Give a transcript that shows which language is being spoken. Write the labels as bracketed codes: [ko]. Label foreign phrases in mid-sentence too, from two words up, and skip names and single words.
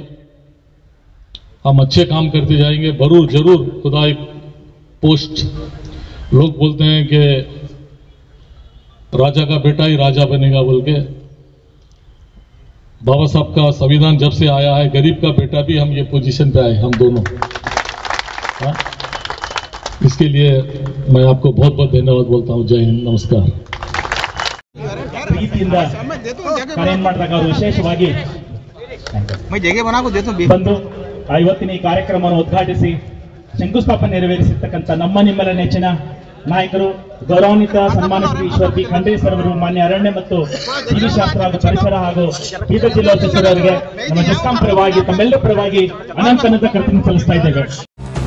[hi] हम अच्छे काम करते जाएंगे, जरूर खुदा एक पोस्ट, लोग बोलते हैं कि राजा का बेटा ही राजा बनेगा बोल के। बाबा साहब का संविधान जब से आया है, गरीब का बेटा भी हम ये पोजीशन पे आए, हम दोनों। हाँ? इसके लिए मैं आपको बहुत बहुत धन्यवाद बोलता हूँ। जय हिंद, नमस्कार। [kn] ಪ್ರೀತಿಯಿಂದ ಕಾರ್ಯ ಮಾಡಿದಾಗ ಅವರು ವಿಶೇಷವಾಗಿ ಬಂದು ಇವತ್ತಿನ ಈ ಕಾರ್ಯಕ್ರಮವನ್ನು ಉದ್ಘಾಟಿಸಿ ಶಂಕುಸ್ಥಾಪನೆ ನೆರವೇರಿಸಿರ್ತಕ್ಕಂಥ ನಮ್ಮ ನಿಮ್ಮೆಲ್ಲ ನೆಚ್ಚಿನ ನಾಯಕರು, ಗೌರವಾನ್ವಿತ ಸನ್ಮಾನ ಶ್ರೀ ಈಶ್ವರ್ ಬಿ ಖಂಡ್ರೆ ಸರ್ ಅವರು, ಮಾನ್ಯ ಅರಣ್ಯ ಮತ್ತು ಜೀವಿಶಾಸ್ತ್ರ ಹಾಗೂ ಪರಿಸರ ಹಾಗೂ ಬೀದರ್ ಜಿಲ್ಲಾ ಸಚಿವರಿಗೆ ನಮ್ಮ ಜಸ್ಕಾಂ ಪರವಾಗಿ ತಮ್ಮೆಲ್ಲರ ಪರವಾಗಿ ಅನಂತ ಕೃತಜ್ಞತೆ ಸಲ್ಲಿಸ್ತಾ ಇದ್ದೇವೆ.